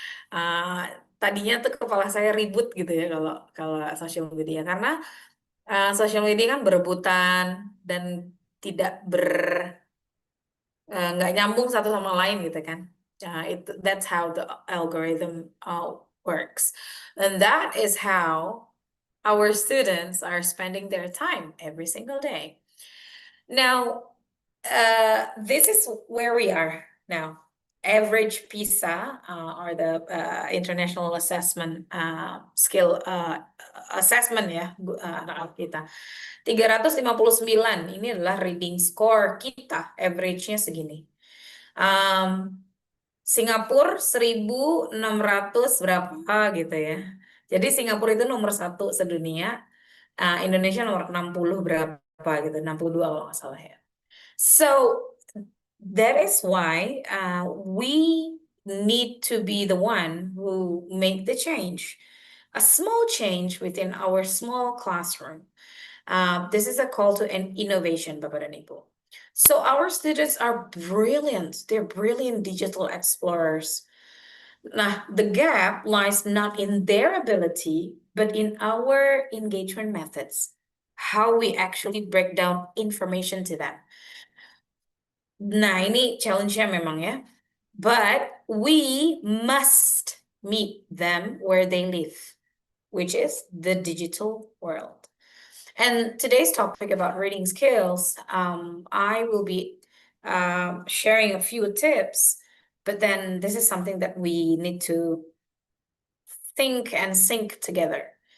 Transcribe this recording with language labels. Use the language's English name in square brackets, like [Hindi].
[Indonesian] Uh, Tadinya tuh kepala saya ribut gitu ya kalau kalau sosial media, karena sosial media kan berebutan dan tidak nggak nyambung satu sama lain gitu kan. [English] That's how the algorithm works, and that is how our students are spending their time every single day. Now, this is where we are now. Average PISA, or the International Assessment Skill Assessment ya, [Indonesian] anak-anak kita. 359, ini adalah reading score kita, average-nya segini. Singapura 1.600 berapa gitu ya. Jadi Singapura itu nomor 1 sedunia, Indonesia nomor 60 berapa gitu, 62 kalau nggak salah ya. [English] So that is why we need to be the one who make the change, a small change within our small classroom. This is a call to an innovation, [Indonesian] Bapak dan Ibu. [English] So our students are brilliant. They're brilliant digital explorers. Nah, the gap lies not in their ability, but in our engagement methods, how we actually break down information to them. [Indonesian] Nah, ini challenge-nya memang ya. [English] But we must meet them where they live, which is the digital world. And today's topic about reading skills, I will be sharing a few tips, but then this is something that we need to think and sync together.